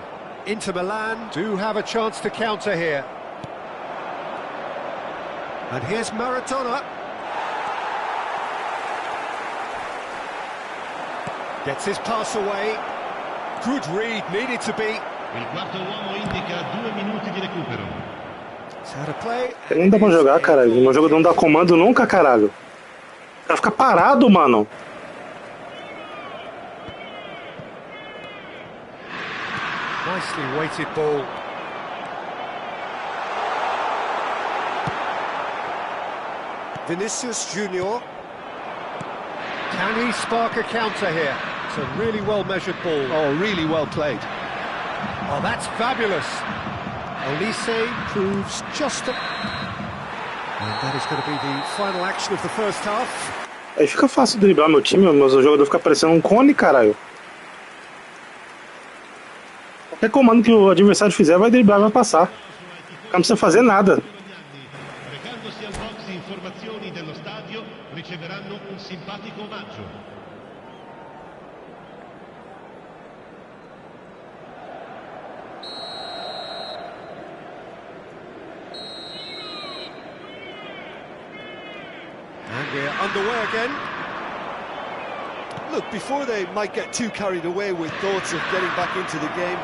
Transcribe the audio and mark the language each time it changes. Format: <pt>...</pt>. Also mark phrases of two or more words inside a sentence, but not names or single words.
<en>Inter Milan do have a chance to counter here. And here's Maradona. Gets his pass away. Good read, needed to be.</en> <it>Il quarto uomo indica 2 minuti di recupero.</it> <pt>Não dá pra jogar, caralho. Meu jogador não dá comando nunca, caralho. O cara fica parado, mano.</pt> <en>Nicely weighted ball. Vinicius Junior. Can he spark a counter here? It's a really well-measured ball. Oh, really well played. Oh, that's fabulous. Olise proves just a... And that is going to be the final action of the first half.</en> <pt>Aí fica fácil driblar meu time, meu jogador fica parecendo um cone, caralho. Qualquer comando que o adversário fizer vai driblar, vai passar. O cara não precisa fazer nada.</pt> <it>Recandosi al box informazioni dello stadio, riceveranno un simpatico omaggio.</it> <en>And we're underway again. Look, before they might get too carried away with thoughts of getting back into the game,</en>